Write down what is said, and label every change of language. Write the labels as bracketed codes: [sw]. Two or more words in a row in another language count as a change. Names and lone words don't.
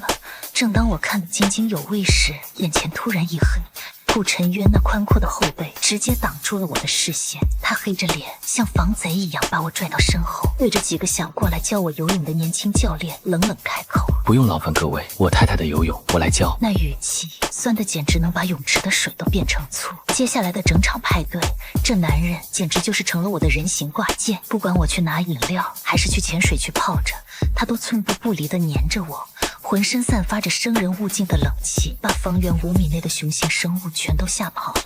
[zh] 正當我看得津津有味時，眼前突然一黑。顧晨淵那寬闊的後背直接擋住了我的視線，他黑着臉像防賊一樣把我拽到身後，對着幾個想過來教我游泳的年輕教練冷冷開口： 不用劳煩各位，我太太的游泳我來教。那語氣酸得簡直能把泳池的水都变成醋。接下來的整場派对，這男人簡直就是成了我的人形掛件，不管我去拿飲料還是去潛水去泡着，他都寸步不離地黏着我，渾身散發着生人勿近的冷氣，把方圓5米內的雄性生物全都嚇跑了。